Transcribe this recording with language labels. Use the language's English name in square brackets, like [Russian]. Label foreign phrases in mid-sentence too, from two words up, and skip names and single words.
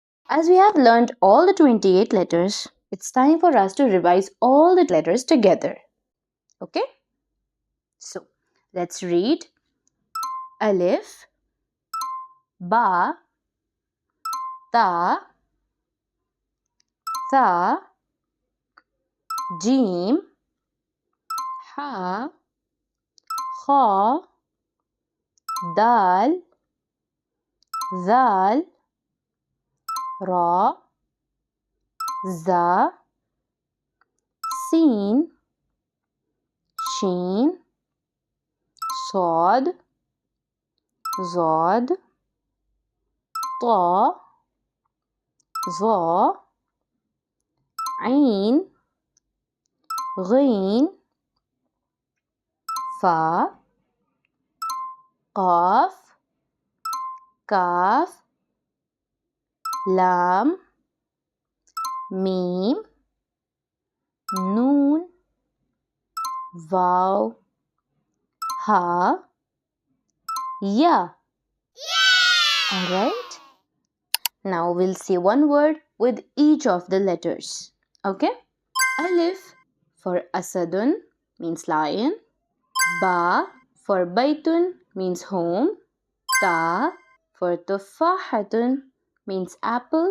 [English] As we have learned all the 28 letters, it's time for us to revise all the letters together. Okay? So, let's read Alif, Ba, Ta, Thaa, Jeem, Ha, Khaa, Daal, Dzaal, Ra, Za, Sheen, Sheen, Swaad, Dwaad, Twaa, Dzwaa, Ayin, Ghayin, Faa, Qaaf, Kaaf, Laam, Meem, Noon, Vav, Haa, Ya. Alright? Now we'll say one word with each of the letters. Okay? Alif for Asadun means lion. Ba for Baitun means home. Ta for Tufahatun means apple.